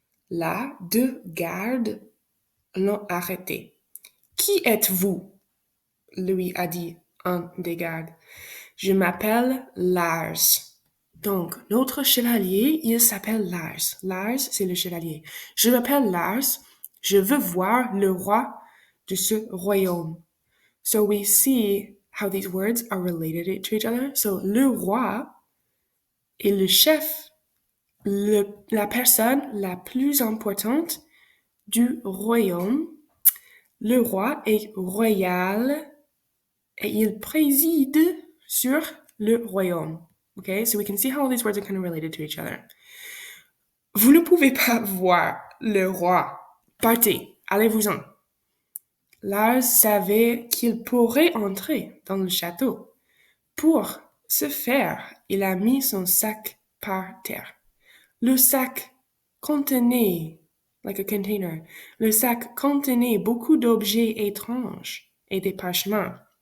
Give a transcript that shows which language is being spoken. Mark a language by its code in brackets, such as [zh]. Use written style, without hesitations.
[fr] Là, 2 gardes l'ont arrêté. Qui êtes-vous? Lui a dit un des gardes. Je m'appelle Lars. Donc, notre chevalier, il s'appelle Lars. Lars, c'est le chevalier. Je m'appelle Lars. Je veux voir le roi de ce royaume. [en] So we see how these words are related to each other. [fr] So, le roi est le chef, la personne la plus importante du royaume. Le roi est royal et il préside sur le royaume. [en] Okay, so we can see how these words are kind of related to each other. [fr] Vous ne pouvez pas voir le roi. Partez, allez-vous-en. Lars savait qu'il pourrait entrer dans le château. Pour ce faire, il a mis son sac par terre. Le sac contenait, [en] like a container, [fr] le sac contenait beaucoup d'objets étranges et des parchemins.